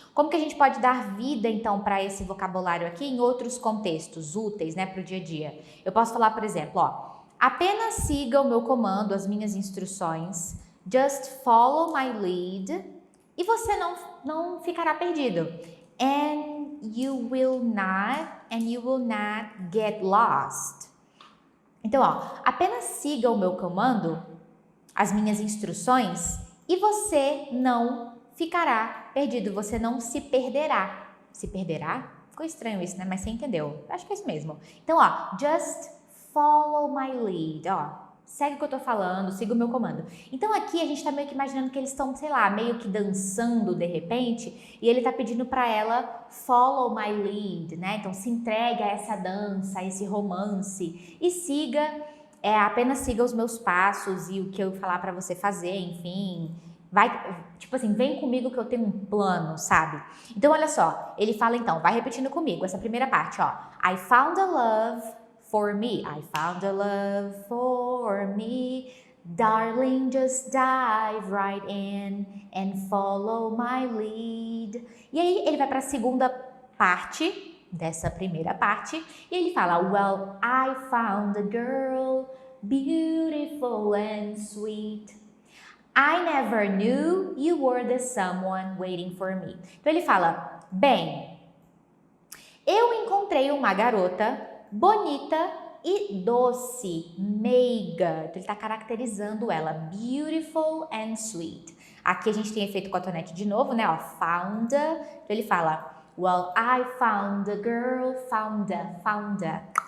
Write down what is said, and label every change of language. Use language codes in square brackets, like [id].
[pt] Como que a gente pode dar vida, então, para esse vocabulário aqui em outros contextos úteis, né, para o dia a dia? Eu posso falar, por exemplo, ó, apenas siga o meu comando, as minhas instruções, [en] just follow my lead, [pt] e você não ficará perdido. [en] And you will not get lost. [pt] Então, ó, apenas siga o meu comando, as minhas instruções, e você não ficará perdido, você não se perderá. Se perderá? Ficou estranho isso, né? Mas você entendeu. Acho que é isso mesmo. Então, ó, [en] just follow my lead, [pt] ó. Segue o que eu tô falando, siga o meu comando. Então aqui a gente tá meio que imaginando que eles estão, sei lá, meio que dançando de repente, e ele tá pedindo para ela [en] follow my lead, [pt] né? Então se entregue a essa dança, a esse romance e apenas siga os meus passos e o que eu falar para você fazer, enfim. Vai, tipo assim, vem comigo que eu tenho um plano, sabe? Então, olha só, ele fala então, vai repetindo comigo, essa primeira parte, ó. [en] I found a love for me, I found a love for me, darling, just dive right in and follow my lead. [pt] E aí, ele vai para a segunda parte dessa primeira parte, e ele fala, [en] well, I found a girl, beautiful and sweet. I never knew you were the someone waiting for me. [pt] Então ele fala, bem, eu encontrei uma garota bonita e doce, meiga. Então ele está caracterizando ela, [en] beautiful and sweet. [pt] Aqui a gente tem efeito cotonete de novo, né? Ó, found. Então ele fala, [en] well, I found a [pt] girl, found a.